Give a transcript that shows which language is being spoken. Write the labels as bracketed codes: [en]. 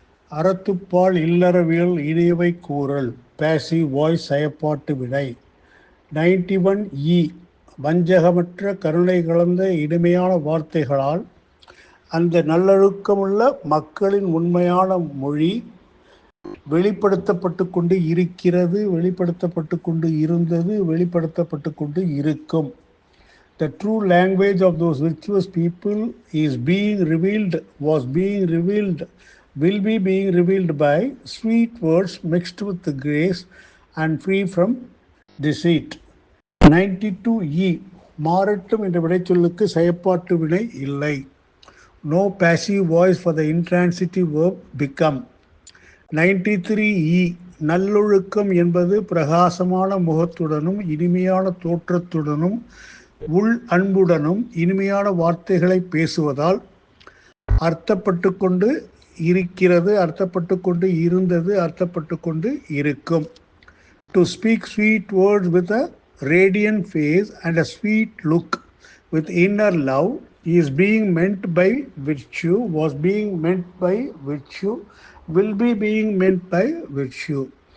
[ta] அறத்துப்பால் இல்லறவியல் இனியவை கூறல் passive voice செயப்பாட்டு வினை 91 வஞ்சகமற்ற கருணை கலந்த இனிமையான வார்த்தைகளால் அந்த நல்லொழுக்கமுள்ள மக்களின் உண்மையான மொழி வெளிப்படுத்தப்பட்டு கொண்டு இருக்கிறது, வெளிப்படுத்தப்பட்டு கொண்டு இருந்தது, வெளிப்படுத்தப்பட்டு கொண்டு இருக்கும். [en] The true language of those virtuous people is being revealed, was being revealed, will be being revealed by sweet words mixed with grace and free from deceit. [ta] 92 மாறட்டும் என்ற விடைச்சொல்லுக்கு செயற்பாட்டு வினை இல்லை. [en] No passive voice for the intransitive verb become. [ta] 93 நல்லொழுக்கம் என்பது பிரகாசமான முகத்துடனும் இனிமையான தோற்றத்துடனும் உள் அன்புடனும் இனிமையான வார்த்தைகளை பேசுவதால் அர்த்தப்பட்டு கொண்டு இருக்கிறது, அர்த்தப்பட்டு கொண்டு இருந்தது, அர்த்தப்பட்டு கொண்டு இருக்கும். [en] To speak sweet words with a radiant face and a sweet look with inner love is being meant by virtue, was being meant by virtue, will be being meant by virtue.